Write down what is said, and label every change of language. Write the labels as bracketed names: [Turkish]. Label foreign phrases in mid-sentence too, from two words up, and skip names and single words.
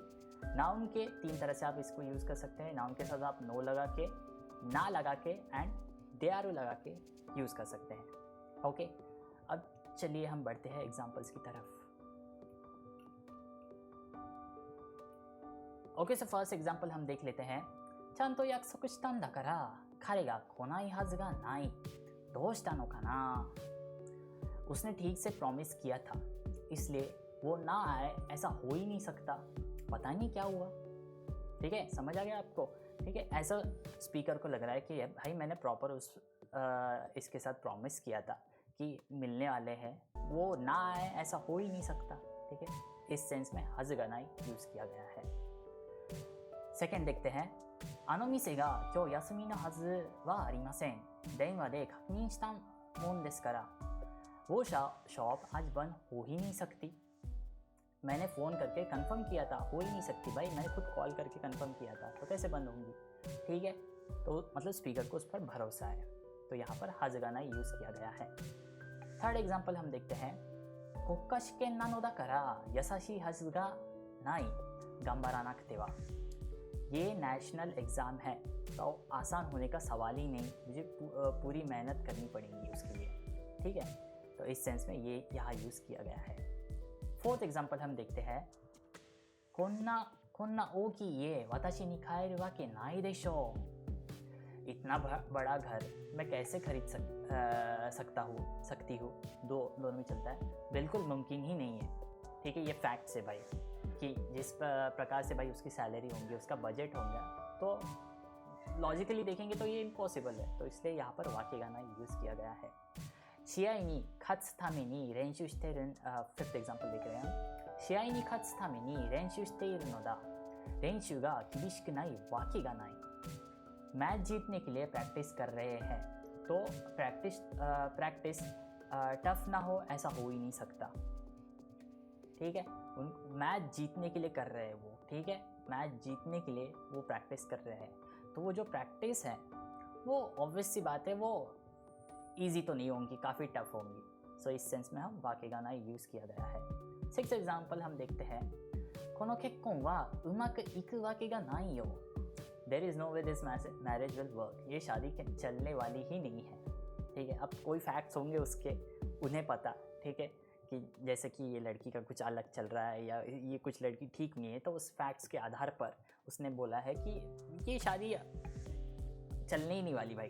[Hindi] नाउन के 3 तरह से आप इसको यूज़ कर सकते हैं। नाउन के साथ आप नो लगा के, ना लगा के एंड [Japanese] である [Hindi] लगा के यूज़ कर सकते हैं। ओके, अब चलिए हम बढ़ते हैं एग्जाम्पल्स की तरफ। [English] okay, so first example [Hindi] हम देख लेते हैं। [Japanese] ちゃんと約束したんだから彼が来ないはずがない。どうしたのかな? [Hindi] उसने ठीक से प्रॉमिस किया था इसलिए वो ना आए ऐसा हो ही नहीं सकता, पता नहीं क्या हुआ। ठीक है, समझ आ गया आपको? ठीक है, ऐसा स्पीकर को लग रहा है कि भाई मैंने प्रॉपर इसके साथ प्रॉमिस किया था कि मिलने वाले हैं, वो ना आए ऐसा हो ही नहीं सकता। ठीक है, इस सेंस में हज़गानाई यूज़ किया गया है। सेकेंड देखते हैं, [Japanese] あの店が今日休みのはずはありません。電話で確認したもんですから、 [Hindi] वो शॉप आज बंद हो ही नहीं सकती। मैंने फ़ोन करके कंफर्म किया था, हो ही नहीं सकती भाई, मैंने खुद कॉल करके कंफर्म किया था, तो कैसे बंद होंगी। ठीक है, तो मतलब स्पीकर को उस पर भरोसा है, तो यहाँ पर हज़गानाई यूज़ किया गया है। [English] third example [Hindi] हम देखते हैं, [Japanese] 国家試験なのだから優しいはずがない、頑張らなくては। [Hindi] ये [English] national exam [Hindi] है तो आसान होने का सवाल ही नहीं, मुझे पूरी मेहनत करनी पड़ेगी उसके लिए। ठीक है, तो इस सेंस में ये यहाँ यूज़ किया गया है। [English] fourth example [Hindi] हम देखते हैं, [Japanese] こんな大きい家私に買えるわけないでしょう। [Hindi] इतना बड़ा घर मैं कैसे खरीद सकती हूँ, दोनों में चलता है, बिल्कुल मुमकिन ही नहीं है। ठीक है, ये फैक्ट्स है भाई, कि जिस प्रकार से भाई उसकी सैलरी होंगी, उसका बजट होगा, तो लॉजिकली देखेंगे तो ये इम्पॉसिबल है, तो इसलिए यहाँ पर वाकेगानाई यूज़ किया गया है। [Japanese] 試合に勝つために練習している [English] fifth example [Hindi] देख रहे हैं हम, [Japanese] 試合に勝つために練習しているのだ、練習が厳しくないわけがない। [Hindi] मैच जीतने के लिए प्रैक्टिस कर रहे हैं, तो [English] practice tough [Hindi] ना हो ऐसा हो ही नहीं सकता। ठीक है, मैच जीतने के लिए कर रहे हैं वो, ठीक है, मैच जीतने के लिए वो प्रैक्टिस कर रहे हैं, तो वो जो प्रैक्टिस है वो ऑब्वियस सी बात है, वो ईजी तो नहीं होंगी, काफ़ी टफ होंगी। सो इस सेंस में हम वाकेगानाई यूज़ किया गया है। [English] sixth example [Hindi] हम देखते हैं, [Japanese] この結婚はうまくいくわけがないよ। [English] There is no way this marriage will work। [Hindi] ये शादी चलने वाली ही नहीं है। ठीक है, अब कोई फैक्ट्स होंगे उसके, उन्हें पता, ठीक है, कि जैसे कि ये लड़की का कुछ अलग चल रहा है या ये कुछ लड़की ठीक नहीं है, तो उस फैक्ट्स के आधार पर उसने बोला है कि ये शादी चलने ही नहीं वाली भाई।